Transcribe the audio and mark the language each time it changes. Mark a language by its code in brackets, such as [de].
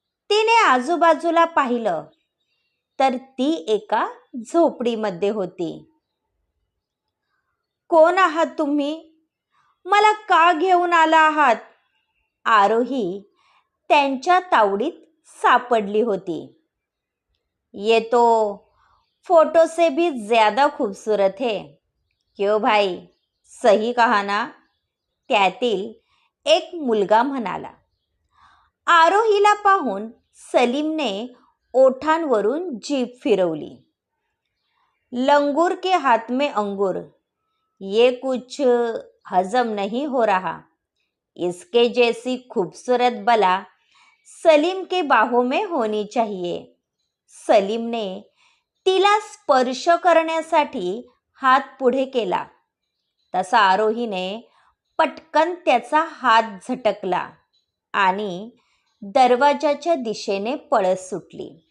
[mr] तिने आजूबाजूला पाहिलं तर ती एका झोपडीमध्ये होती. कोण आहात तुम्ही? मला का घेऊन आला आहात? आरोही त्यांच्या तावडीत सापडली होती. [hi] ये तो फोटो से भी ज्यादा खूबसूरत है. क्यों भाई, सही कहा ना? [mr] त्यातील एक मुलगा म्हणाला. आरोहीला पाहून सलीमने ओठांवरून जीभ फिरवली. [hi] लंगूर के हाथ में अंगूर, ये कुछ हजम नहीं हो रहा. इसके जैसी खूबसूरत बला सलीम के बाहों में होनी चाहिए. [mr] सलीमने तिला स्पर्श करण्यासाठी हात पुढे केला तसा आरोहीने पटकन त्याचा हात झटकला आणि दरवाजाच्या दिशेने पळत सुटली.